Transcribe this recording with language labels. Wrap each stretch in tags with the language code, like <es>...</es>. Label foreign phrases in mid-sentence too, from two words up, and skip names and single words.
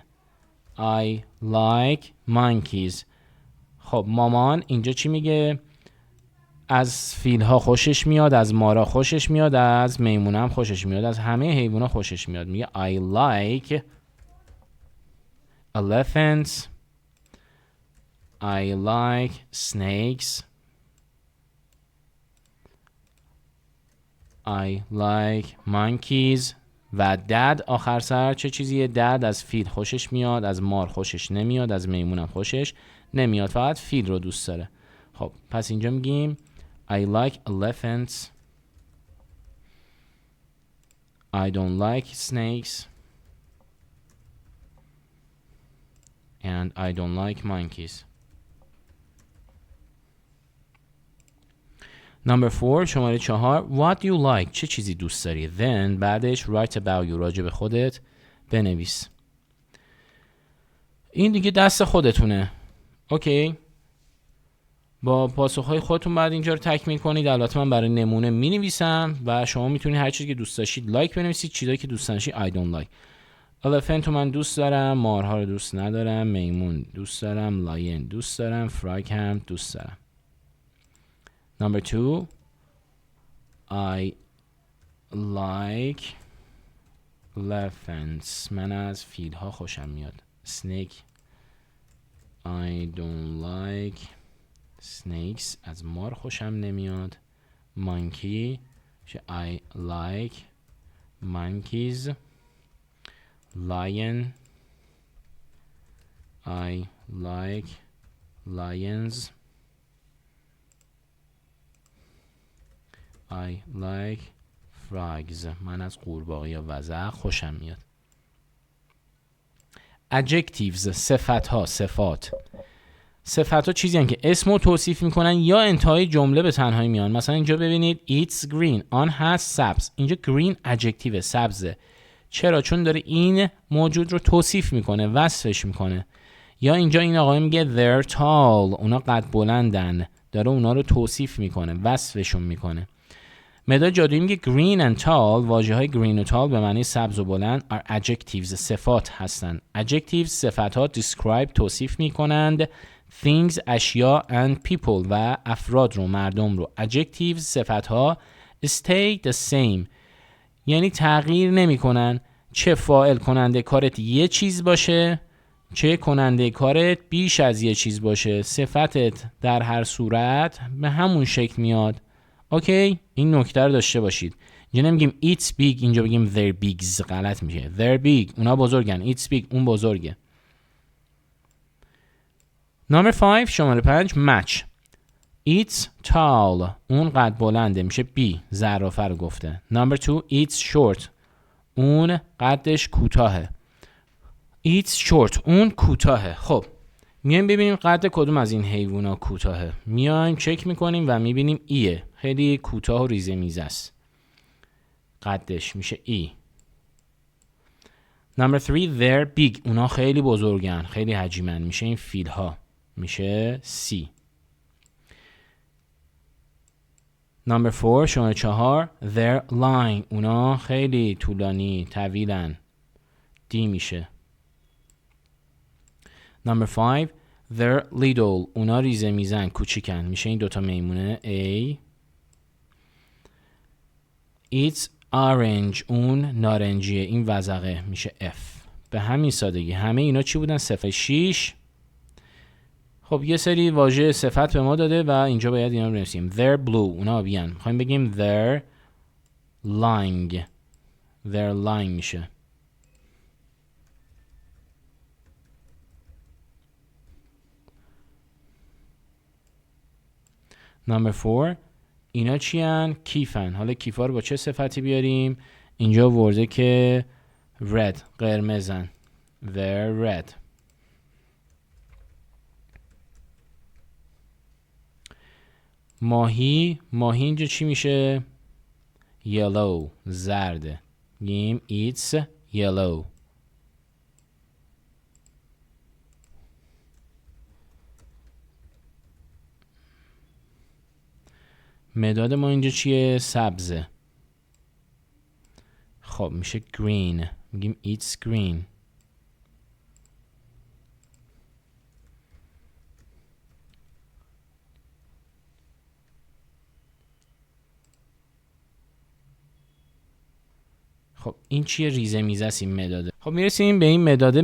<en>I like monkeys.</en> <fa>خب مامان اینجا چی میگه؟ از فیل ها خوشش میاد، از مارا خوشش میاد، از میمون هم خوشش میاد، از همه حیوان ها خوشش میاد.</fa> <en>میگه I like elephants. I like snakes. I like monkeys.</en> <fa>و dad آخر سر چه چیزیه؟ dad از فیل خوشش میاد، از مار خوشش نمیاد، از میمون هم خوشش نمیاد، فقط فیل رو دوست داره. خب پس اینجا میگیم</fa> <en>I like elephants. I don't like snakes. And I don't like monkeys. Number 4 شماره 4 What do you like؟</en> <fa>چه چیزی دوست داری؟ Then بعدش</fa> <en>write about you</en> <fa>راجع به خودت بنویس. این دیگه دست خودتونه. اوکی. با پاسخهای خودتون بعد اینجا رو تکمیل کنید. البته من برای نمونه می-نویسم و شما میتونید هر چیزی که دوست داشتید لایک بنویسید، چیزایی که دوست نداشتید</fa> <en>I don't like.</en> <fa>elephant رو من دوست دارم، مارها رو دوست ندارم، میمون دوست دارم، لاین دوست دارم، فراگ هم دوست دارم.</fa> <en>Number 2 I like elephants.</en> <fa>من از فیل ها خوشم میاد.</fa> <en>snake I don't like snakes.</en> <fa>از مار خوشم نمیاد. monkey میشه</fa> <en>I like monkeys. lion I like lions. I like frogs.</en> <fa>من از قورباغه یا وزغ خوشم میاد. adjectives صفت ها، صفات. صفت ها چیزی هستند که اسم رو توصیف میکنن یا انتهای جمله به تنهایی میان. مثلا اینجا ببینید</fa> <en>it's green،</en> <fa>آن هست سبز. اینجا</fa> <en>green adjective</en> <fa>سبزه. چرا؟ چون داره این موجود رو توصیف میکنه، وصفش میکنه. یا اینجا این آقای میگه</fa> <en>they're tall،</en> <fa>اونا قد بلندن، داره اونا رو توصیف میکنه، وصفشون میکنه. مداد جادویی میگه</fa> <en>green and tall،</en> <fa>واژه های green و tall به معنی سبز و بلند</fa> <en>are adjectives</en> <fa>صفات هستن. adjectives صفت ها describe توصیف میکنند things اشیا</fa> <en>and people</en> <fa>و افراد رو، مردم رو. adjectives صفت ها</fa> <en>stay the same</en> <fa>یعنی تغییر نمی کنن، چه فاعل کننده کارت یه چیز باشه چه کننده کارت بیش از یه چیز باشه، صفتت در هر صورت به همون شکل میاد. اوکی؟ این نکته رو داشته باشید. اینجا نمیگیم</fa> <en>it's big،</en> <fa>اینجا بگیم</fa> <en>they're bigs،</en> <fa>غلط میشه.</fa> <en>they're big،</en> <fa>اونا بزرگن.</fa> <en>it's big،</en> <fa>اون بزرگه. Number 5 شماره 5 match.</fa> <en>it's tall،</en> <fa>اون قد بلنده، میشه B، زرافه رو گفته.</fa> <en>Number 2 it's short،</en> <fa>اون قدش کوتاهه.</fa> <en>it's short،</en> <fa>اون کوتاهه. خب میایم ببینیم قد کدوم از این حیوونا کوتاهه. میایم چک میکنیم و میبینیم ایه، خیلی کوتاه و ریزه میزه است. قدش میشه ای.</fa> <en>Number 3 they're big،</en> <fa>اونا خیلی بزرگن، خیلی حجیمن، میشه این فیل ها، میشه C. Number 4 شماره 4</fa> <en>they're long،</en> <fa>اونا خیلی طولانی، طویلن، D میشه.</fa> <en>Number 5 they're little،</en> <fa>اونا ریزه میزن، کوچیکن، میشه این دوتا میمونه A.</fa> <en>It's orange،</en> <fa>اون نارنجیه، این وزغه، میشه F. به همین سادگی. همه اینا چی بودن؟ صفحه 6. خب یه سری واژه صفت به ما داده و اینجا باید اینا رو بنویسیم.</fa> <en>They're blue،</en> <fa>اونا آبیان. میخوایم بگیم</fa> <en>they're lying. They're lying</en> <fa>میشه. Number 4 اینا چی هن؟ کیفن. حالا کیفا رو با چه صفتی بیاریم؟ اینجا ورده که red، قرمزن.</fa> <en>They're red.</en> <fa>ماهی اینجا چی میشه؟ yellow، زرده. میگیم</fa> <en>it's yellow.</en> <fa>مداد ما اینجا چیه؟ سبزه. خب میشه green، میگیم</fa> <en>it's green.</en> <fa>خب این چیه؟ ریزه میزه است این مداده. خب میرسیم به این مداده.</fa>